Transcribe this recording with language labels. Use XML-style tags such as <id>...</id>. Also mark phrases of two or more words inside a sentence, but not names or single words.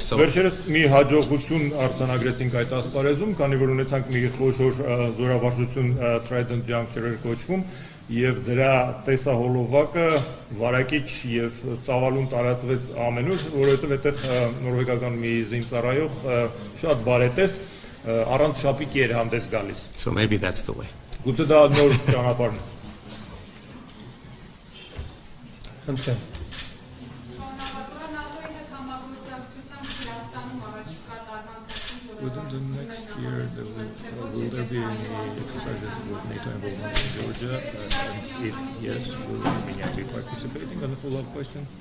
<hy>So վերջերս մի հաջողություն արձանագրեցինք այդ ասպարեզում, քանի որ ունեցանք մի խոշոր զորավարժություն Trident Juncture կոչվում, եւ դրա տեսահոլովակը վարակիչ եւ ծավալուն տարածվեց ամենուր, որովհետեւ այդտեղ նորվեգական մի զինծառայող շատ բարետես առանց շապիկի էր հանդես գալիս.</hy> <en>So maybe that's the way.</en> <hy>Գուցե դա նոր ճանապարհն է. Ընտրեմ.</hy> <en>Within the next year, will there be any exercises with NATO involvement in Georgia? And if yes, will Armenia be participating? And a follow-up question.</en>